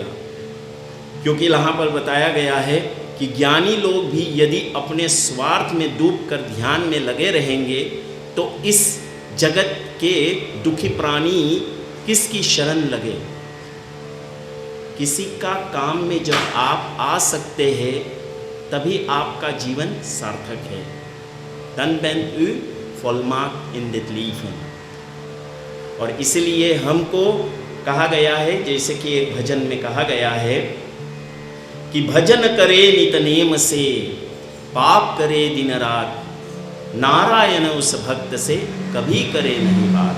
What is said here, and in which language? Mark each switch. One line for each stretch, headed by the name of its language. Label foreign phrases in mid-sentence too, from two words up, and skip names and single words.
Hindi: क्योंकि यहाँ पर बताया गया है कि ज्ञानी लोग भी यदि अपने स्वार्थ में डूबकर ध्यान में लगे रहेंगे तो इस जगत के दुखी प्राणी किसकी शरण लगे? किसी का काम में जब आप आ सकते हैं तभी आपका जीवन सार्थक है।
Dutch: तन ben u volmaakt in dit leven।
Hindi: और इसलिए हमको कहा गया है, जैसे कि एक भजन में कहा गया है कि भजन करे नित नेम से पाप करे दिन रात, नारायण उस भक्त से कभी करे नहीं बात।